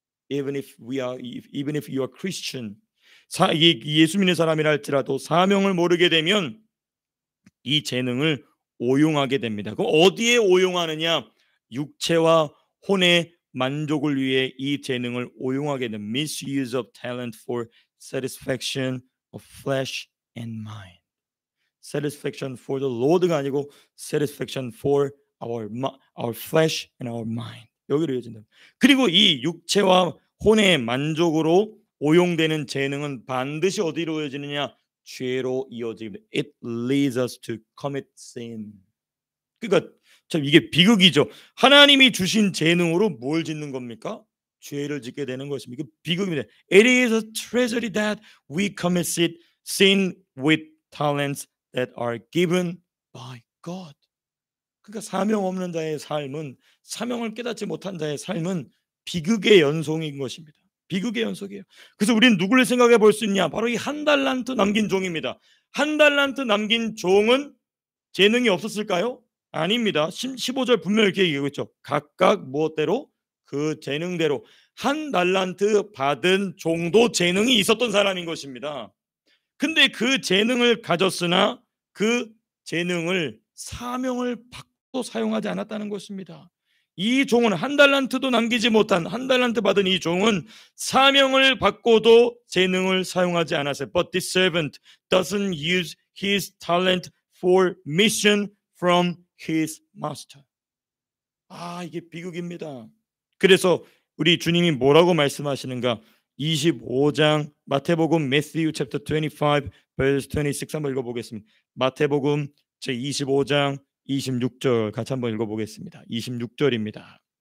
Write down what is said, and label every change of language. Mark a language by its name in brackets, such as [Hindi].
[English] Even if you are Christian, [Korean] 예수 믿는 사람이라 할지라도 사명을 모르게 되면 이 재능을 오용하게 됩니다. 그럼 어디에 오용하느냐? 육체와 혼의 만족을 위해 이 재능을 오용하게 됩니다. [English] Misuse of talent for satisfaction of flesh and mind. Satisfaction for the Lord가 [Korean] 아니고 [English] satisfaction for our flesh and our mind. [Korean] 여기로 이어진다. 그리고 이 육체와 혼의 만족으로 오용되는 재능은 반드시 어디로 이어지느냐? 죄로 이어집니다. [English] It leads us to commit sin. [Korean] 그러니까 참 이게 비극이죠. 하나님이 주신 재능으로 뭘 짓는 겁니까? 죄를 짓게 되는 것입니다. 이게 비극입니다. [English] It is a treasury that we commit sin with talents that are given by God. [Korean] 그러니까 사명 없는 자의 삶은 사명을 깨닫지 못한 자의 삶은 비극의 연속인 것입니다. 비극의 연속이에요. 그래서 우리는 누구를 생각해 볼 수 있냐? 바로 이 한 달란트 남긴 종입니다. 한 달란트 남긴 종은 재능이 없었을까요? 아닙니다. 15절 분명히 이렇게 얘기하고 있죠. 각각 무엇대로? 그 재능대로. 한 달란트 받은 종도 재능이 있었던 사람인 것입니다. 근데 그 재능을 가졌으나 그 재능을 사명을 받고 사용하지 않았다는 것입니다. 이 종은 한 달란트도 남기지 못한 한 달란트 받은 이 종은 사명을 받고도 재능을 사용하지 않았어요. [English] But this servant doesn't use his talent for mission from his master. [Korean] 이게 비극입니다. 그래서 우리 주님이 뭐라고 말씀하시는가? 25장 마태복음 [English] Matthew chapter 25 verse 26 [Korean] 한번 읽어보겠습니다. 마태복음 제 25장 26절 같이 한번 읽어보겠습니다. 26절입니다.